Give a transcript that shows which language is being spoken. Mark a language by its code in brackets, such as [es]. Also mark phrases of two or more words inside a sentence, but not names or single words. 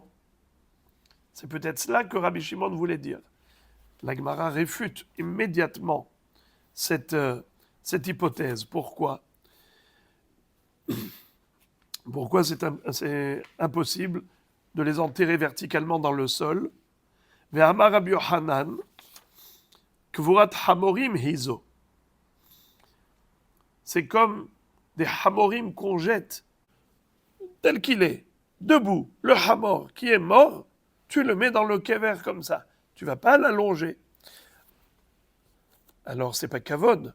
[fr] C'est peut-être cela que Rabbi Shimon voulait dire. La Gemara réfute immédiatement cette hypothèse. Pourquoi? Pourquoi c'est impossible de les enterrer verticalement dans le sol? [he] ואמר רבי יוחנן, קבורת חמורים היא זו. [fr] C'est comme des hamorim qu'on jette tel qu'il est, debout. Le hamor qui est mort, tu le mets dans le kever comme ça. Tu ne vas pas l'allonger. Alors, c'est pas kavod.